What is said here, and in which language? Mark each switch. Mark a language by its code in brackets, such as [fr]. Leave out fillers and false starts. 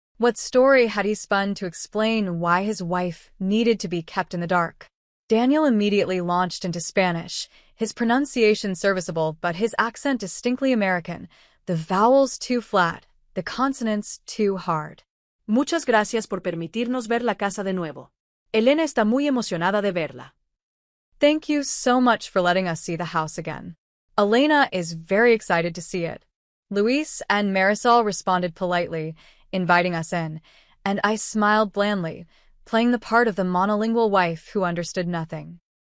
[en] What story had he spun to explain why his wife needed to be kept in the dark? Daniel immediately launched into Spanish, his pronunciation serviceable but his accent distinctly American, the vowels too flat, the consonants too hard. [es] Muchas gracias por permitirnos ver la casa de nuevo. Elena está muy emocionada de verla. [en] Thank you so much for letting us see the house again. Elena is very excited to see it. Luis and Marisol responded politely, inviting us in, and I smiled blandly, playing the part of the monolingual wife who understood nothing.